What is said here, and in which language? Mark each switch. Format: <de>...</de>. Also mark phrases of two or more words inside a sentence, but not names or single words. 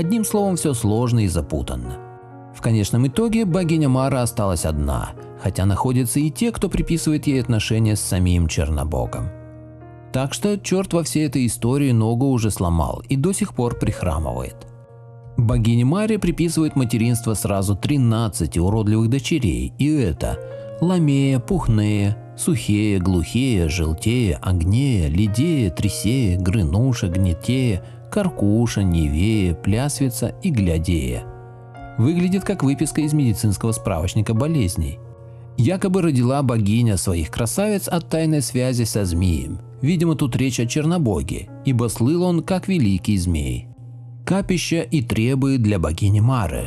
<ru>Одним словом, все сложно и запутанно. В конечном итоге богиня Мара осталась одна, хотя находятся и те, кто приписывает ей отношения с самим Чернобогом. Так что черт во всей этой истории ногу уже сломал и до сих пор прихрамывает. Богине Маре приписывают материнство сразу 13 уродливых дочерей, и это Ламея, Пухнея, Сухея, Глухея, Желтея, Огнея, Лидея, Трисея, Грынуша, Гнетея, Каркуша, Невея, Плясвица и Глядея. Выглядит как выписка из медицинского справочника болезней. Якобы родила богиня своих красавиц от тайной связи со змеем. Видимо, тут речь о Чернобоге, ибо слыл он как великий змей. Капища и требы для богини Мары.</ru>